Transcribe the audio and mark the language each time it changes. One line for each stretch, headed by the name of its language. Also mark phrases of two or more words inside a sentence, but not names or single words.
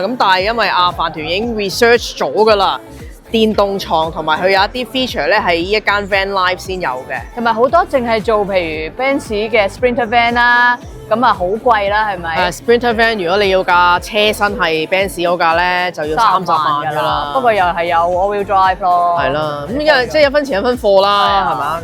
Cantonese: 咁但係因為飯團已經 research 咗㗎啦。電動床同埋佢有一啲 feature 咧係呢一間
English: van life
Cantonese: 先有嘅，同埋好多淨係做譬如 Benz 嘅
English: Sprinter van
Cantonese: 啦，咁啊好貴啦，係咪？
English: Sprinter van
Cantonese: 如果你要架車身係 Benz 嗰架咧，就要30萬㗎啦。不過又係有
English: all-wheel drive
Cantonese: 咯。係啦，咁因為即係一分錢一分貨啦，係嘛？